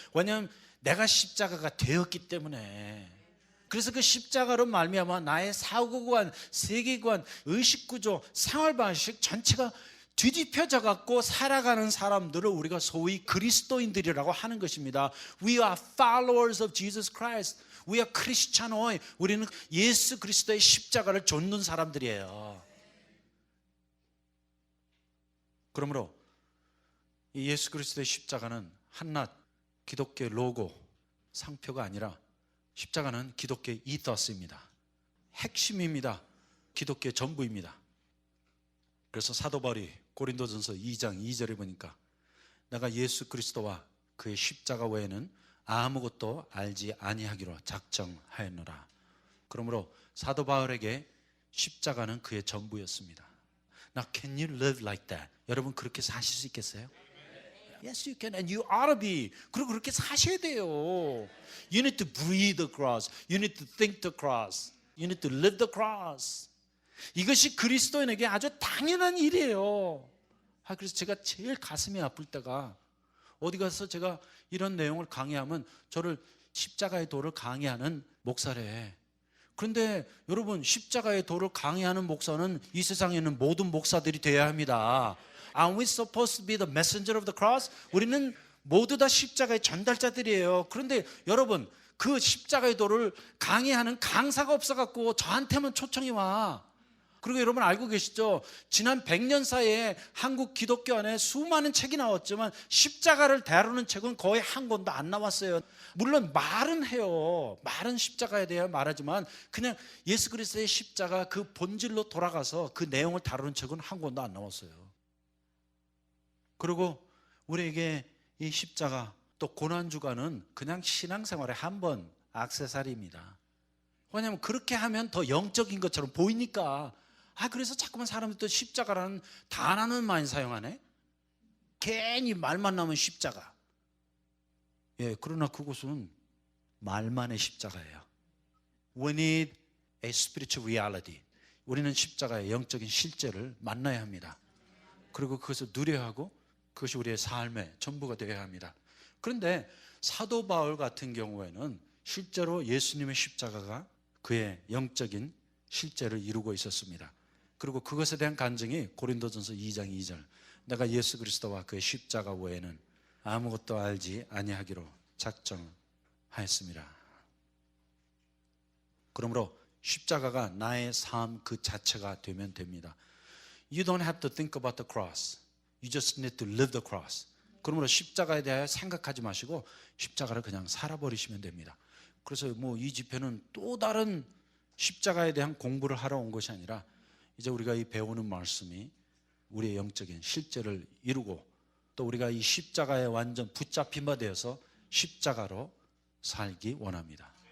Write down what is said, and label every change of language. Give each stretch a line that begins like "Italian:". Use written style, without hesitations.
Korean: 왜냐하면 내가 십자가가 되었기 때문에. 그래서 그 십자가로 말미암아 나의 사고관, 세계관, 의식구조, 생활방식 전체가 뒤집혀져 갖고 살아가는 사람들을 우리가 소위 그리스도인들이라고 하는 것입니다.
English: We are followers of Jesus Christ. We are Christianoi.
Korean: 우리는 예수 그리스도의 십자가를 좇는 사람들이에요. 그러므로 이 예수 그리스도의 십자가는 한낱 기독교의 로고, 상표가 아니라 십자가는 기독교의 이더스입니다. 핵심입니다. 기독교의 전부입니다. 그래서 사도 바울이 고린도전서 2장 2절에 보니까 내가 예수 그리스도와 그의 십자가 외에는 아무것도 알지 아니하기로 작정하였노라. 그러므로 사도 바울에게 십자가는 그의 전부였습니다.
English: Now can you live like that?
Korean: 여러분 그렇게 사실 수 있겠어요?
English: Yes, you can, and you ought to be.
Korean: 그리고 그렇게 사셔야 돼요.
English: You need to breathe the cross. You need to think the cross. You need to live the cross.
Korean: 이것이 그리스도인에게 아주 당연한 일이에요. 그래서 제가 제일 가슴이 아플 때가 어디 가서 제가 이런 내용을 강의하면 저를 십자가의 도를 강의하는 목사래. 그런데 여러분 십자가의 도를 강의하는 목사는 이 세상에 있는 모든 목사들이 되어야 합니다.
English: Are we supposed to be the messenger of the cross?
Korean: 우리는 모두 다 십자가의 전달자들이에요. 그런데 여러분 그 십자가의 도를 강의하는 강사가 없어갖고 저한테만 초청이 와. 그리고 여러분 알고 계시죠? 지난 100년 사이에 한국 기독교 안에 수많은 책이 나왔지만 십자가를 다루는 책은 거의 한 권도 안 나왔어요. 물론 말은 해요. 말은 십자가에 대해 말하지만 그냥 예수 그리스도의 십자가 그 본질로 돌아가서 그 내용을 다루는 책은 한 권도 안 나왔어요. 그리고 우리에게 이 십자가 또 고난주간은 그냥 신앙생활의 한 번 액세서리입니다. 왜냐하면 그렇게 하면 더 영적인 것처럼 보이니까. 그래서 자꾸만 사람들이 또 십자가라는 단어는 많이 사용하네. 괜히 말만 나오면 십자가. 그러나 그것은 말만의 십자가예요.
English: We need a spiritual reality.
Korean: 우리는 십자가의 영적인 실제를 만나야 합니다. 그리고 그것을 누려야 하고 그것이 우리의 삶의 전부가 되어야 합니다. 그런데 사도 바울 같은 경우에는 실제로 예수님의 십자가가 그의 영적인 실제를 이루고 있었습니다. 그리고 그것에 대한 간증이 고린도전서 2장 2절. 내가 예수 그리스도와 그의 십자가 외에는 아무것도 알지 아니하기로 작정하였습니다. 그러므로 십자가가 나의 삶 그 자체가 되면 됩니다.
English: You don't have to think about the cross. You just need to live the cross.
Korean: 그러므로 십자가에 대하여 생각하지 마시고 십자가를 그냥 살아버리시면 됩니다. 그래서 이 집회는 또 다른 십자가에 대한 공부를 하러 온 것이 아니라 이제 우리가 이 배우는 말씀이 우리의 영적인 실제를 이루고 또 우리가 이 십자가에 완전 붙잡힌 바 되어서 십자가로 살기 원합니다.